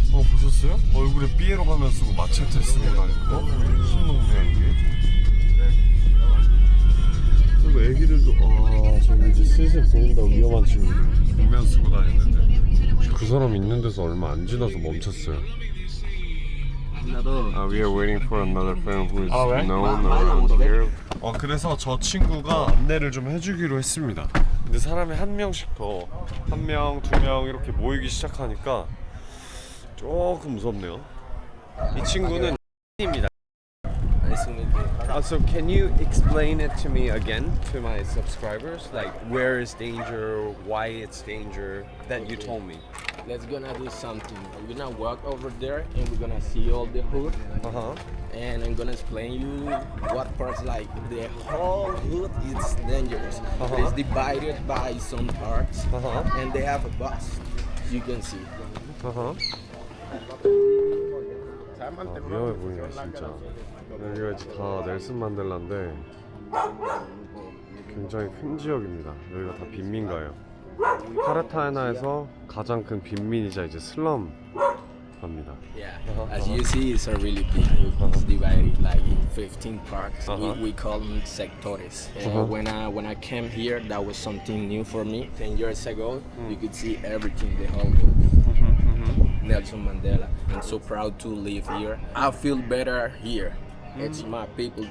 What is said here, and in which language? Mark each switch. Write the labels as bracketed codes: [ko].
[ko] 보셨어요? 얼굴에 삐에로 가면 쓰고 마체테 쓰고 다니는 거? 무슨 놈이야 이게? 그리고 애기들도, 저기 이제 슬슬 보인다고 위험한 친구들 복면 쓰고 다니는데, 그 사람 있는 데서 얼마 안 지나서 멈췄어요. [en] We are waiting for another friend who is known around here. [ko] 그래서 저 친구가 안내를 좀 해주기로 했습니다. 근데 사람이 한 명씩 더, 한 명, 두 명 이렇게 모이기 시작하니까 조금 무섭네요. 이 친구는 입니다. [en] So can you explain it to me again to my subscribers? Like where is danger, why it's danger that you told me? Let's gonna do something. We're gonna walk over there and we're gonna see all the hood. And I'm gonna explain you what parts, like the whole hood is dangerous. It's divided by some parts and they have a bus, as you can see. [ko] 위험해 보이네 진짜. 여기가 이제 다 넬슨 만델라인데 굉장히 큰 지역입니다. 여기가 다 빈민가예요. 카르타헤나에서 가장 큰 빈민이자 이제 슬럼 갑니다. Yeah, Uh-huh, [en] as uh-huh. you see, it's a really big hood. It's divided like in 15 parts. Uh-huh. We call them sectores. Uh-huh. When I came here, that was something new for me. 10 years ago, you could see everything, the whole hood. Nelson Mandela. I'm so proud to live here. I feel better here. It's my people.